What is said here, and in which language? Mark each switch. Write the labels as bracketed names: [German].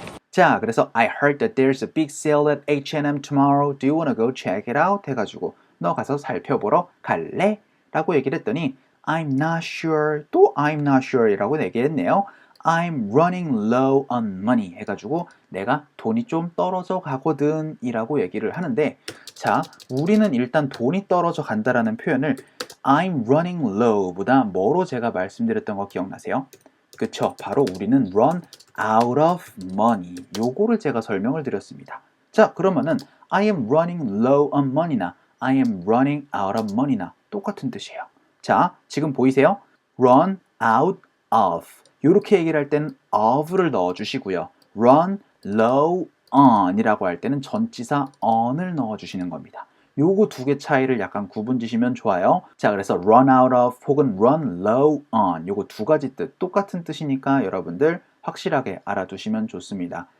[Korean] 자, 그래서 [English] I heard that there's a big sale at H&M tomorrow. Do you wanna go check it out? [Korean] 해가지고 너 가서 살펴보러 갈래? 라고 얘기를 했더니 [English] I'm not sure. [Korean] 또 [English] I'm not sure [Korean] 이라고 얘기했네요. [English] I'm running low on money [Korean] 해가지고 내가 돈이 좀 떨어져 가거든 이라고 얘기를 하는데 자, 우리는 일단 돈이 떨어져 간다라는 표현을 [English] I'm running low [Korean] 보다 뭐로 제가 말씀드렸던 거 기억나세요? 그쵸? 바로 우리는 [English] run out of money [Korean] 요거를 제가 설명을 드렸습니다. 자, 그러면은 [English] I am running low on money [Korean] 나 [English] I am running out of money [Korean] 나 똑같은 뜻이에요. 자, 지금 보이세요? run out of 이렇게 얘기를 할 때는 of를 넣어주시고요. run low on 이라고 할 때는 전치사 on을 넣어주시는 겁니다. 요거 두 개 차이를 약간 구분 지시면 좋아요. 자, 그래서 run out of 혹은 run low on 요거 두 가지 뜻 똑같은 뜻이니까 여러분들 확실하게 알아두시면 좋습니다.